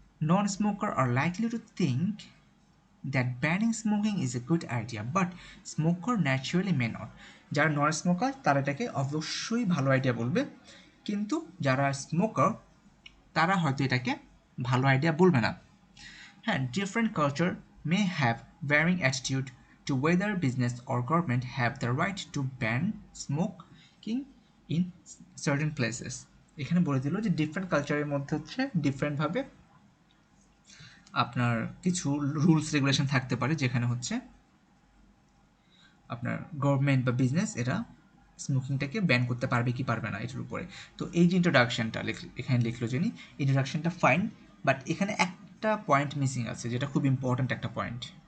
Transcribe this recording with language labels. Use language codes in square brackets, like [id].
[en] Non smoker আর likely to think that banning smoking is a good idea but smoker naturally may not. [bn] যারা non smoker তারা এটাকে অবশ্যই ভালো idea বলবে, কিন্তু যারা স্মোকার তারা হয়তো এটাকে ভালো আইডিয়া বলবে না। [en] হ্যাঁ, different culture may have varying attitude to whether business or government have the right to ban smoking in certain places. [bn] এখানে বলে দিল যে ডিফারেন্ট কালচারের মধ্যে হচ্ছে ডিফারেন্টভাবে আপনার কিছু রুলস রেগুলেশন থাকতে পারে, যেখানে হচ্ছে আপনার গভর্নমেন্ট বা বিজনেস এরা স্মোকিংটাকে ব্যান করতে পারবে কি পারবে না এটার উপরে। তো এই যে ইন্ট্রোডাকশনটা এখানে লিখলো যিনি, ইন্ট্রোডাকশনটা ফাইন, বাট এখানে একটা পয়েন্ট মিসিং আছে, যেটা খুব ইম্পর্ট্যান্ট একটা পয়েন্ট।